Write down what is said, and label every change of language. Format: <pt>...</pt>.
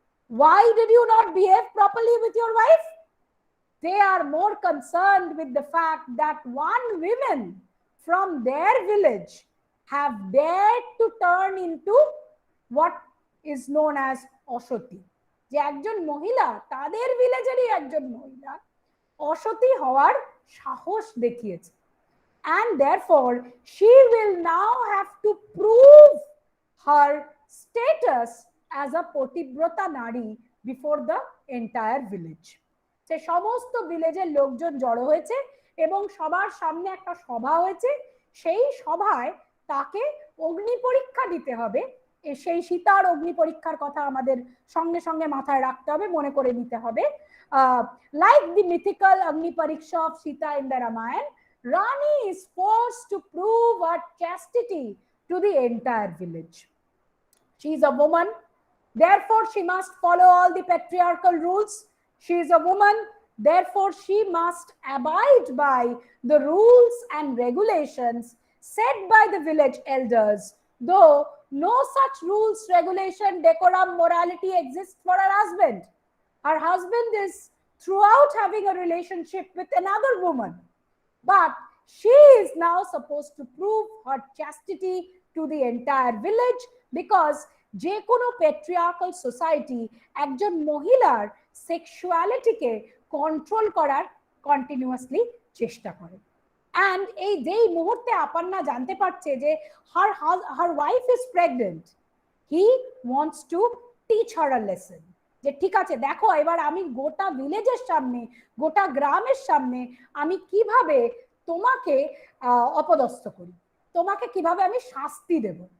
<en>Why did you not behave properly with your wife? They are more concerned with the fact that one woman from their village have dared to turn into what is known as অসতী,</en> <bn>যে একজন মহিলা তাদের ভিলেজেরই একজন মহিলা অসতী হওয়ার সাহস দেখিয়েছে.</bn> <en>And therefore, she will now have to prove her status as a পতিব্রতা নারী before the entire village.</en> <bn>সে সমস্ত ভিলেজের লোকজন জড়ো হয়েছে এবং সবার সামনে একটা সভা হয়েছে. সেই সভায় তাকে অগ্নি পরীক্ষা দিতে হবে. সেই সীতার অগ্নি পরীক্ষার কথা আমাদের সঙ্গে সঙ্গে মাথায় রাখতে হবে, মনে করে নিতে হবে.</bn> <en>Like the mythical Agni Pariksha of Sita in the Ramayana, Rani is forced to prove her chastity to the entire village. She is a woman, therefore she must follow all the patriarchal rules. She is a woman, therefore she must abide by the rules and regulations set by the village elders, though no such rules, regulation, decorum, morality exists for her husband. Her husband is throughout having a relationship with another woman. But she is now supposed to prove her chastity to the entire village because</en> <bn>যে কোনো patriarchal society একজন মহিলার sexuality-কে control করার continuously চেষ্টা করে.</bn> <en>And</en> <bn>এই যেই মুহূর্তে আপনারা জানতে পারছে যে</bn> <en>her wife is pregnant, he wants to teach her a lesson.</en> <bn>যে ঠিক আছে দেখো এবার আমি গোটা ভিলেজের সামনে গোটা গ্রামের সামনে আমি কিভাবে তোমাকে অপদস্থ করি, তোমাকে কিভাবে আমি শাস্তি দেব.</bn>